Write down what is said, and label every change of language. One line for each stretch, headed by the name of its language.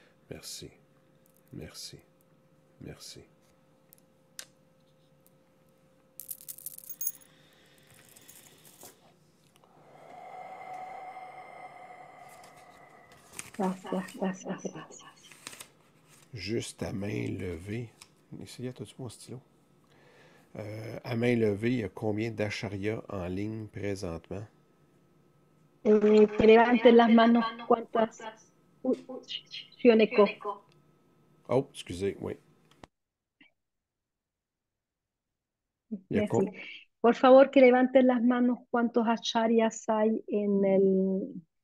French: Merci, merci, merci.
Spanish: Gracias, gracias, gracias.
French: Juste à main levée. Ici, as-tu mon stylo? À main levée, il y a combien d'acharya en ligne présentement?
Spanish: Que levanten las manos cuántas. Uy, Shioneko.
French: Oh, excusez, oui. Il y a Merci.
Spanish: Por favor, que levanten las manos cuántos acharyas hay en el.